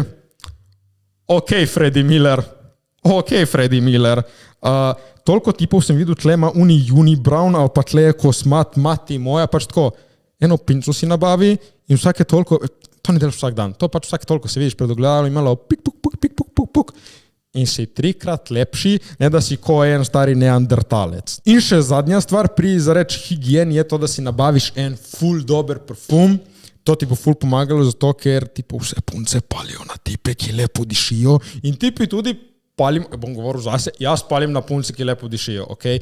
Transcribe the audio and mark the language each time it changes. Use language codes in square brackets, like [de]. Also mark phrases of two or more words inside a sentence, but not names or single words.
[sl] Ok, Freddy Miller. Toliko tipov sem videl, tle ima unibrown ali pa tle je kosmat, mati moja, pač tako, eno pinco si nabavi in vsake toliko, to ne delaš vsak dan, to pač vsake toliko se vidiš pred ogledalom in malo pik, puk, puk, pik, puk, puk, puk. In si 3-krat lepši, ne da si ko en stari neandertalec. In še zadnja stvar pri zareč higijeni je to, da si nabaviš en ful dober parfum. To ti bo ful pomagalo zato, ker tipo vse punce palijo na tipe, ki lepo dišijo in tipi tudi palim, bom govoril zase, jaz palim na punce, ki lepo dišijo, ok?